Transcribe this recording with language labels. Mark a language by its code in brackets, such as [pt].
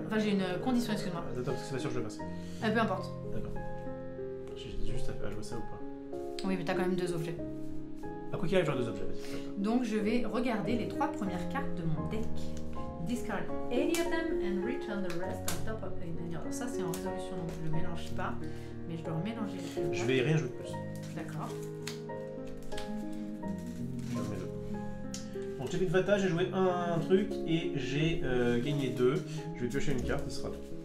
[fr] Enfin, j'ai une condition, excuse-moi. Attends, parce que c'est pas sûr que je le fasse. Peu importe. D'accord. J'ai juste à jouer ça ou pas? Oui, mais t'as quand même 2 objets. À quoi qu'il arrive, j'aurai 2 objets, vas-y. Donc, je vais regarder les 3 premières cartes de mon deck. [en] Discard 80 of them and return the rest on top of a... [fr] Alors ça, c'est en résolution, donc je le mélange pas. Mais je dois mélanger les deux. Je vais rien jouer de plus. D'accord. Je remets 2. Bon, j'ai fait une fata, j'ai joué un truc et j'ai gagné 2. Je vais piocher une carte, ce sera tout.